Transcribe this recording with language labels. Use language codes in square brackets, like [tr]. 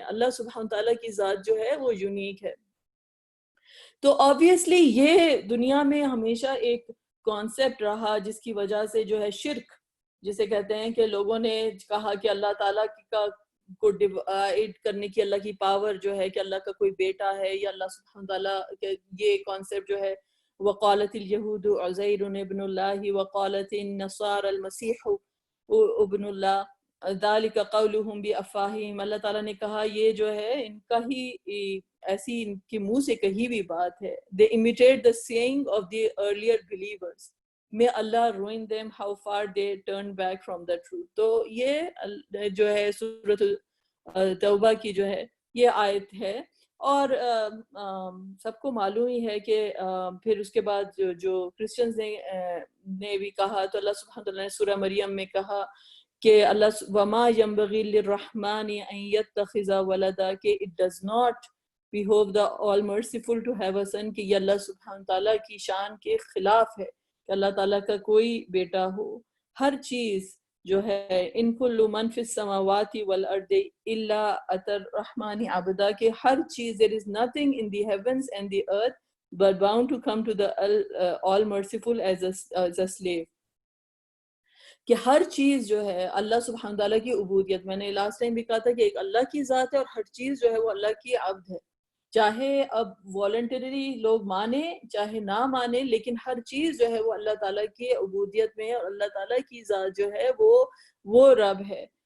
[ur] اللہ سبحانہ تعالیٰ کی ذات جو ہے وہ یونیک ہے. تو آبویسلی یہ دنیا میں ہمیشہ ایک کانسیپٹ رہا جس کی وجہ سے جو ہے شرک جسے کہتے ہیں کہ لوگوں نے کہا کہ اللہ تعالیٰ کا کو ڈیوائڈ کرنے کی اللہ کی پاور جو ہے کہ اللہ کا کوئی بیٹا ہے یا اللہ سبحانہ تعالیٰ یہ کانسیپٹ جو ہے [ar] وقالت اليہود عزیر ابن اللہ وقالت النصارى المسیح ابن اللہ ذالک قولہم بافواہہم. [ur] اللہ تعالیٰ نے کہا یہ جو ہے ان کا ہی ایسی ان کے منہ سے کہی ہوئی بات ہے. [en] they imitate the saying of the earlier believers. may Allah ruin them how far they turn back from the truth. [ur] تو یہ جو ہے سورۃ توبہ کی جو ہے یہ آیت ہے. اور سب کو معلوم ہی ہے کہ پھر اس کے بعد جو کرسچنز نے بھی کہا تو اللہ سبحانہ تعالیٰ نے سورہ مریم میں کہا کہ اللہ [ar] وما ينبغي للرحمن ان يتخذ ولدا، [ur] کہ [en] it does not behoove the all merciful to have a son، [ur] کہ یہ اللہ سبحانہ تعالیٰ کی شان کے خلاف ہے کہ اللہ تعالیٰ کا کوئی بیٹا ہو. ہر چیز جو ہے [ar] ان کل من فی السماوات والارض الا اتى الرحمن عبدا، [ur] کہ ہر چیز [en] there is nothing in the heavens and the earth but bound to come to the all merciful as a slave. [ur] کہ ہر چیز جو ہے اللہ سبحانہ تعالیٰ کی عبودیت، میں نے لاسٹ ٹائم بھی کہا تھا کہ ایک اللہ کی ذات ہے اور ہر چیز جو ہے وہ اللہ کی عبد ہے. چاہے اب والنٹری لوگ مانیں چاہے نہ مانیں، لیکن ہر چیز جو ہے وہ اللہ تعالیٰ کی عبودیت میں ہے اور اللہ تعالیٰ کی ذات جو ہے وہ رب ہے.